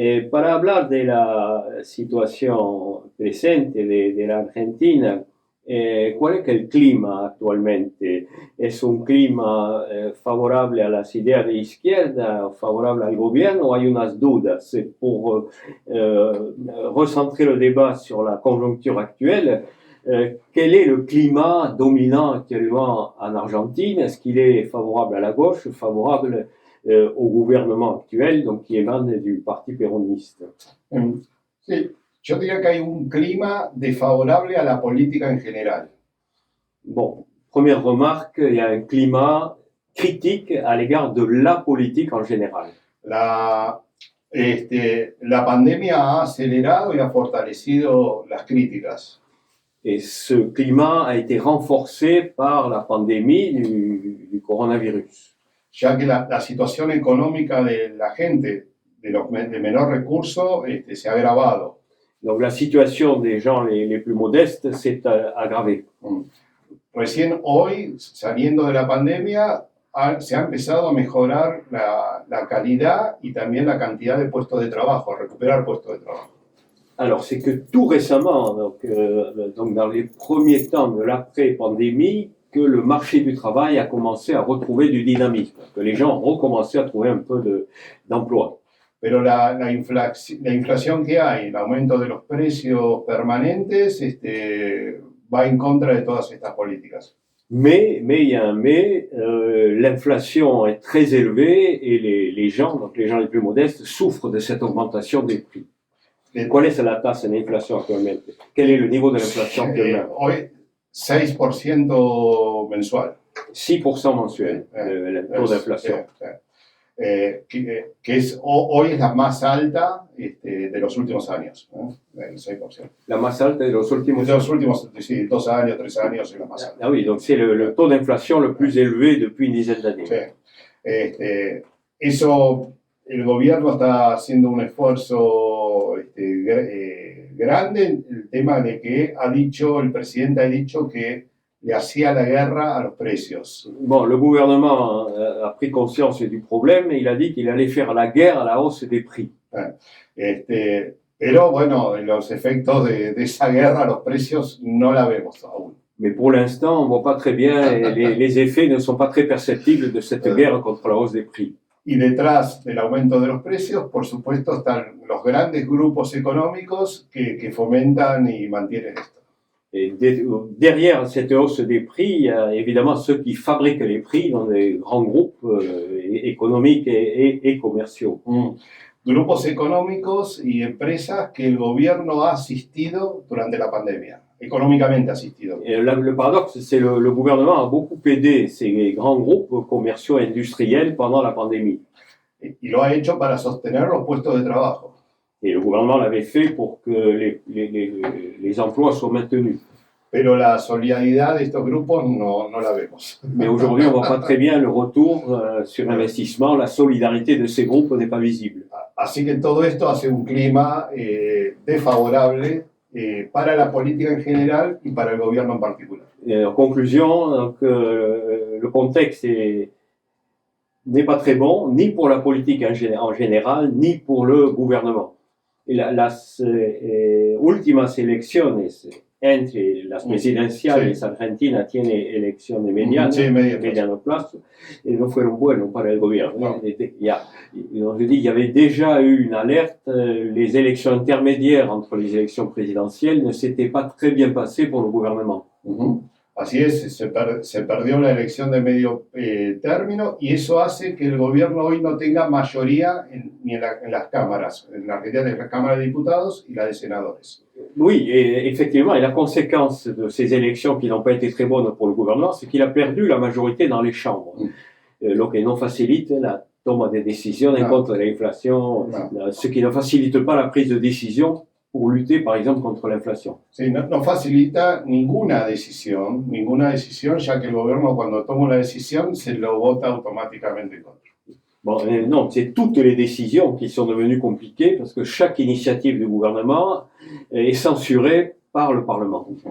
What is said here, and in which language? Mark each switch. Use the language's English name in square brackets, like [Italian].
[Spanish] Para hablar de la situación presente de la Argentina, ¿cuál es el clima actualmente? ¿Es un clima favorable a las ideas de izquierda, favorable al gobierno, o hay unas dudas? [French] Pour recentrer le débat sur la conjoncture actuelle, quel est le climat dominant actuellement en Argentine? Est-ce qu'il est favorable à la gauche, favorable au gouvernement actuel, donc qui émane du parti péroniste? [Spanish] Sí, yo diría que hay un clima desfavorable a la política en general. [French] Bon, première remarque, il y a un climat critique à l'égard de la politique en général. [Spanish] La pandemia ha acelerado y ha fortalecido las críticas. [French] Et ce climat a été renforcé par la pandémie du coronavirus. [Spanish] Ya que la situación económica de la gente de menor recurso se ha agravado. [French] Donc la situation des gens les plus modestes s'est aggravée. [Spanish] Recién hoy, saliendo de la pandemia, se ha empezado a mejorar la calidad y también la cantidad de puestos de trabajo, a recuperar puestos de trabajo. [French] Alors c'est que tout récemment, donc dans les premiers temps de l'après-pandémie, que le marché du travail a commencé à retrouver du dynamisme, que les gens ont recommencé à trouver un peu d'emploi. [Spanish] Pero la inflación que hay, el aumento de los precios permanentes, va en contra de todas estas políticas. [French] Mais il y a un mais, l'inflation est très élevée et les gens, donc les gens les plus modestes, souffrent de cette augmentation des prix. [Spanish] ¿Cuál es la tasa de inflación actualmente? [French] ¿Quel est le niveau de l'inflation actuellement? [Spanish] Hoy 6% mensual. [French] 6% mensuel, el taux d'inflation. [Spanish] Que hoy es la más alta de los últimos años, el 6%. La más alta de los últimos años. De los últimos, sí, 2 años, 3 años es la más alta. [French] Ah oui, donc c'est le taux d'inflation le plus élevé depuis une dizaine d'années. [Spanish] Sí. Eso, el gobierno está haciendo un esfuerzo grande. El tema de que el presidente ha dicho que le hacía la guerra a los precios. [French] Bon, le gouvernement a pris conscience du problème et il a dit qu'il allait faire la guerre à la hausse des prix. [Spanish] Pero bueno, los efectos de esa guerra a los precios no la vemos aún. [French] Mais pour l'instant, on ne voit pas très bien, les effets ne sont pas très perceptibles de cette guerre contre la hausse des prix. [Spanish] Y detrás del aumento de los precios, por supuesto, están los grandes grupos económicos que fomentan y mantienen esto. [French] Et derrière cette hausse des prix, il y a évidemment ceux qui fabriquent les prix dans les grands groupes économiques et commerciaux. [Spanish] Grupos económicos y empresas que el gobierno ha asistido durante la pandemia, económicamente asistido. [French] Et le paradoxe, c'est le gouvernement a beaucoup aidé ces grands groupes commerciaux et industriels pendant la pandémie. [Spanish] Y lo ha hecho para sostener los puestos de trabajo. [French] Et le gouvernement l'avait fait pour que les emplois soient maintenus. [Spanish] Pero la solidaridad de estos grupos no la vemos. [French] Mais aujourd'hui, on ne voit pas très bien le retour sur investissement. La solidarité de ces groupes n'est pas visible. [Spanish] Así que todo esto hace un clima desfavorable para la política en general y para el gobierno en particular. [French] Et en conclusion, donc, le contexte n'est pas très bon, ni pour la politique en général, ni pour le gouvernement. [Spanish] Y las últimas elecciones entre las presidenciales, Argentina tiene elecciones mediano plazo, y no fueron buenos para el gobierno. [French] Je dis, il y avait déjà eu une alerte, les élections intermédiaires entre les élections présidentielles ne s'étaient pas très bien passées pour le gouvernement. [Spanish] Así es, se perdió la elección de medio término y eso hace que el gobierno hoy no tenga mayoría ni en las cámaras, en la Argentina de la Cámara de Diputados y la de Senadores. [French] Oui, et effectivement, et la conséquence de ces élections qui n'ont pas été très bonnes pour le gouvernement, c'est qu'il a perdu la majorité dans les chambres, [Spanish] lo que no facilite la toma de decisiones [French] contre l'inflation, ce qui ne facilite pas la prise de décision pour lutter, par exemple, contre l'inflation. [Spanish] Sí, no facilita ninguna decisión, ya que el gobierno cuando toma una decisión se lo vota automáticamente contra. [French] Bon, non, c'est toutes les décisions qui sont devenues compliquées parce que chaque initiative du gouvernement est censurée par le Parlement.